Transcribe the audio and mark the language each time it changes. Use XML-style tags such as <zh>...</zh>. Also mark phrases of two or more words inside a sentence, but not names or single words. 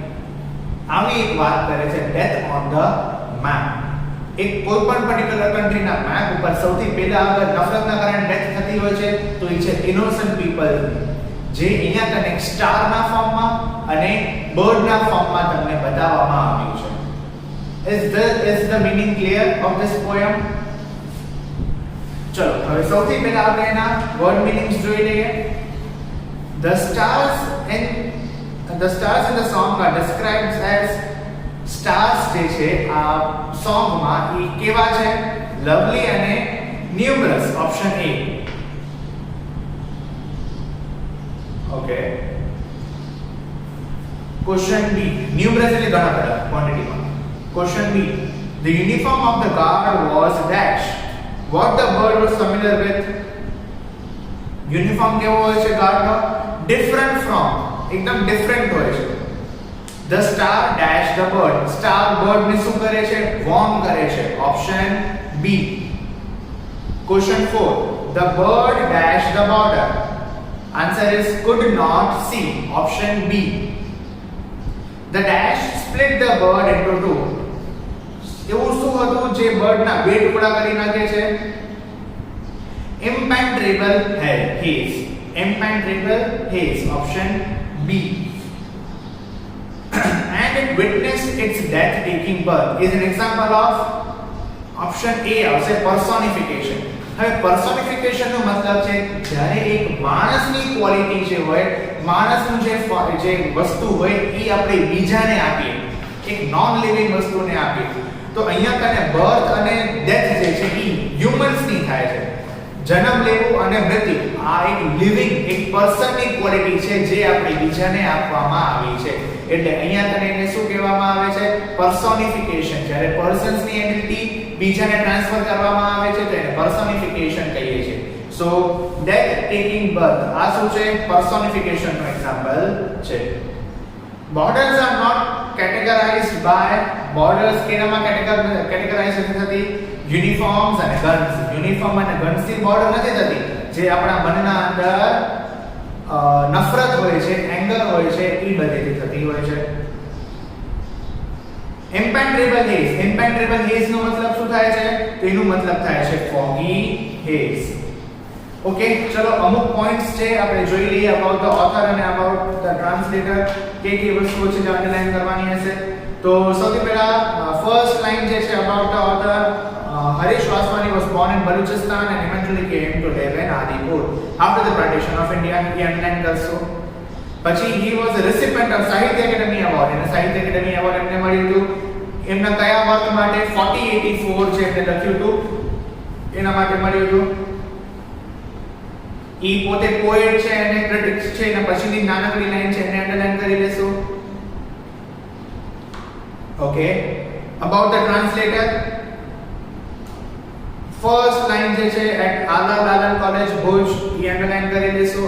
<gu>આવી એક વાત કરે છે</gu> <en>death on the map.</en> <gu>એક કોઈ પણ પર્ટિક્યુલર કન્ટ્રીના મેપ ઉપર સૌથી પહેલા અગર નફરતના કારણે ડેથ થતી હોય છે તો એ છે</gu> <en>innocent people,</en> <gu>જે અહીંયા કને સ્ટારના ફોર્મમાં અને બર્ડના ફોર્મમાં તમને બતાવવામાં આવ્યું છે.</gu> <en>Is the meaning clear of this poem?</en> <gu>ચલો હવે સૌથી પહેલા આપણે એના</gu> <en>word meanings</en> <gu>જોઈ લઈએ.</gu> <en>The stars in the song are described as stars</en> <gu>જે છે આ સોંગમાં એ કેવા છે?</gu> <en>lovely and numerous. Option A. okay. Question B.</en> <gu>ન્યુમરસ એટલે ઘણા બધા ક્વોન્ટિટીમાં.</gu> <en>Question B. The uniform of the guard was dash. What the bird was familiar with?</en> <gu>Uniform કેવો હોય છે ગાર્ડનો?</gu> <en>Different from.</en> <gu>એકદમ ડિફરન્ટ હોય છે.</gu> <en>The star dash the bird. Star bird</en> <gu>ને શું કરે છે? વોર્મ કરે છે.</gu> <en>Option B. Question 4. The bird dash the border. Answer is could not see. Option B. The dash split the bird into two.</en> <gu>એવું શું હતું જે બર્ડના બે ટુકડા કરી નાખે છે?</gu> <en>Impenetrable haze. Impenetrable haze. Option B. And it witnessed its death taking birth is an example of. Option A આવશે personification.</en> <gu>હવે personification નો મતલબ છે જ્યારે એક માણસની ક્વોલિટી જે હોય, માણસનું જે વસ્તુ હોય એ આપણે બીજાને આપીએ, એક નોન લિવિંગ વસ્તુને આપીએ. તો અહીંયા કને બર્થ અને ડેથ જે છે એ હ્યુમન્સની થાય છે. જન્મ લેવું અને મૃત્યુ આ એક લિવિંગ એક પર્સનની ક્વોલિટી છે જે આપણે બીજાને આપવામાં આવી છે. એટલે અહીંયા કને એને શું કહેવામાં આવે છે? પર્સોનિફિકેશન. જ્યારે પર્સન્સની એબિલિટી બીજાને ટ્રાન્સફર કરવામાં આવે છે તો એને પર્સોનિફિકેશન કહીએ છીએ.</gu> <en>so death taking birth</en> <gu>આ શું છે? પર્સોનિફિકેશન નો એક્ઝામ્પલ છે.</gu> <en>Borders are not categorized by borders</en> <gu>કેનામાં કેટેગરાઇઝ નથી થતી? યુનિફોર્મ્સ અને ગન્સ. યુનિફોર્મ અને ગન્સ થી બોર્ડર નથી થતી. જે આપણા મનના અંદર નફરત હોય છે, એંગર હોય છે, એ બધેથી થતી હોય છે.</gu> <en>impenetrable haze, impenetrable haze</en> <gu>નો મતલબ શું થાય છે? તો એનો મતલબ થાય છે</gu> <en>foggy haze.</en> <gu>ઓકે, ચલો અમુક પોઈન્ટ્સ છે આપણે જોઈ લઈએ</gu> <en>about the author</en> <gu>અને</gu> <en>about the translator.</en> <gu>કે વસ્તુઓ છે જે અંડરલાઈન કરવાની હશે. તો સૌથી પહેલા</gu> <en>first line</en> <gu>જે છે</gu> <en>about the author, Harish Vaswani was born in Balochistan and eventually came to live in Adipur after the partition of India. He underlined કરશો. પછી he was a recipient of Sahitya Academy Award.</en> <gu>અને સાહિત્ય એકેડમી એવોર્ડ એમને મળ્યું હતું. એમના કયા વર્ક માટે? 4084 છે એમને લખ્યું હતું, એના માટે મળ્યું હતું. ઈ પોતે પોએટ છે અને ક્રિટિક્સ છે. એના પછીની નાનકડી લાઈન છે એને અંડરલાઈન કરી લેશો. ઓકે,</gu> <en>about the translator, first line</en> <gu>જે છે એટ આલા દાલન કોલેજ ભુજ, ઈ અંડરલાઈન કરી લેશો.</gu>